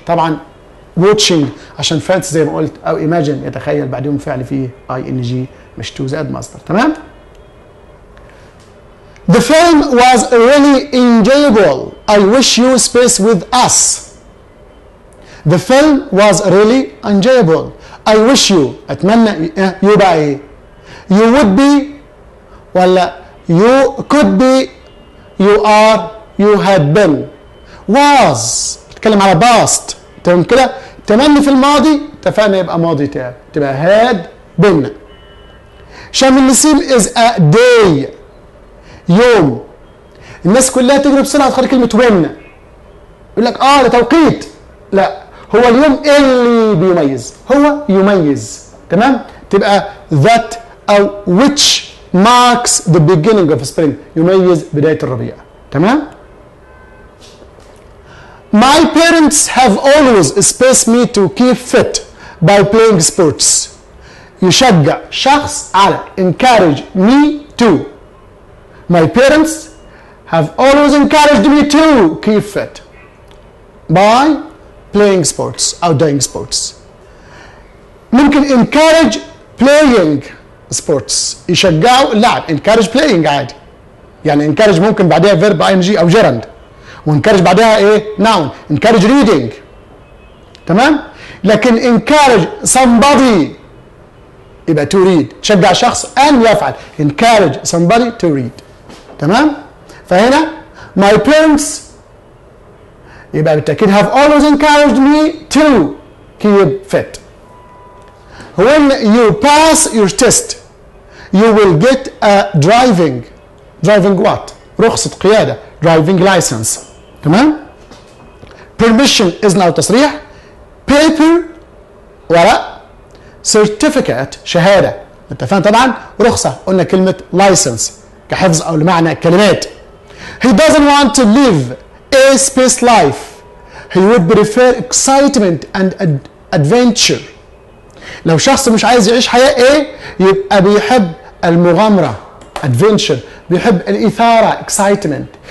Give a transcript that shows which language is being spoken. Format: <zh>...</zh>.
<ar>طبعا watching عشان fancy زي ما قلت او imagine يتخيل بعدهم فعل فيه ing مش to زائد مصدر.</ar> <en>تمام؟ The film was really enjoyable. I wish you space with us. The film was really enjoyable. I wish you أتمنى you</en> <ar>بقى إيه؟</ar> <en>You would be ولا you could be you are you had been.</en> <ar>Was بتتكلم على past. تمام كده؟ تمني في الماضي اتفقنا يبقى ماضي تام، تبقى had been.</ar> <en>شم النسيم is a day.</en> <ar>يوم. الناس كلها تجري بسرعه تختار كلمه when. يقول لك ده توقيت. لا، هو اليوم اللي بيميز، هو يميز.</ar> <en>تمام؟ تبقى that او which marks the beginning of spring،</en> <ar>يميز بدايه الربيع.</ar> <en>تمام؟ My parents have always spaced me to keep fit by playing sports.</en> <ar>يشجع شخص على encourage me to.</ar> <en>My parents have always encouraged me to keep fit by playing sports أو doing sports.</en> <ar>ممكن encourage playing sports، يشجعوا اللعب. encourage playing عادي، يعني encourage ممكن بعدها verb ing أو gerund، وencourage بعدها ايه؟ noun.</ar> <en>encourage reading.</en> <ar>تمام؟ لكن encourage somebody يبقى to read، تشجع شخص أن يفعل.</ar> <en>encourage somebody to read. تمام؟ فهنا my parents يبقى بالتأكيد have always encouraged me to keep fit. When you pass your test you will get a driving what؟</en> <ar>رخصة قيادة،</ar> <en>driving license.</en> <ar>تمام؟ permission إذن أو تصريح. paper ورق. certificate شهادة. اتفقنا طبعا رخصة، قلنا كلمة license كحفظ أو لمعنى الكلمات.</ar> <en>He doesn't want to live a space life. He would prefer excitement and adventure.</en> <ar>لو شخص مش عايز يعيش حياة ايه؟ يبقى بيحب المغامرة adventure، بيحب الإثارة excitement.</ar>